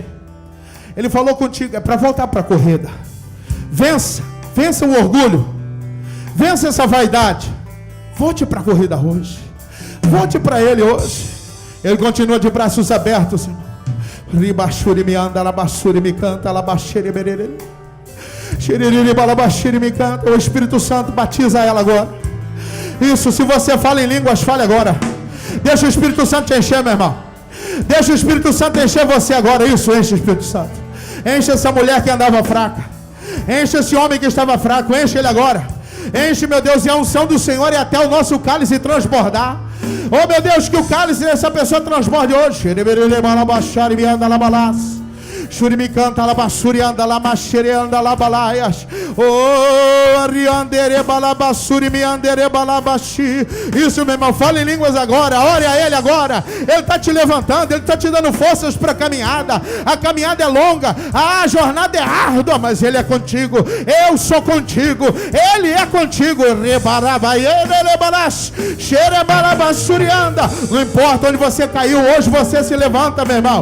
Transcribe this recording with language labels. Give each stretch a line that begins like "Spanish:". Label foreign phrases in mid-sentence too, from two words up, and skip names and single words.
Portuguese: Ele falou contigo, é para voltar para a corrida. Vença o orgulho. Vença essa vaidade. Volte para a corrida hoje. Volte para Ele hoje. Ele continua de braços abertos, irmão. Ribachuri me anda, labachuri me canta, labaxere berere. Xiriri balabaxiri me canta. O Espírito Santo batiza ela agora. Isso, se você fala em línguas, fale agora. Deixa o Espírito Santo te encher, meu irmão. Deixa o Espírito Santo encher você agora. Isso, enche o Espírito Santo. Enche essa mulher que andava fraca. Enche esse homem que estava fraco. Enche ele agora. Enche, meu Deus, e a unção do Senhor e até o nosso cálice transbordar. Oh, meu Deus, que o cálice dessa pessoa transborde hoje. Shurimi canta labassuri anda lamashere anda labalaias. Oh, ariandere balabassuri mi andere balabashi. Isso, meu irmão, fala em línguas agora. Ore a Ele agora. Ele está te levantando, Ele está te dando forças para a caminhada. A caminhada é longa, a jornada é árdua, mas Ele é contigo. Eu sou contigo, Ele é contigo. Não importa onde você caiu, hoje você se levanta, meu irmão.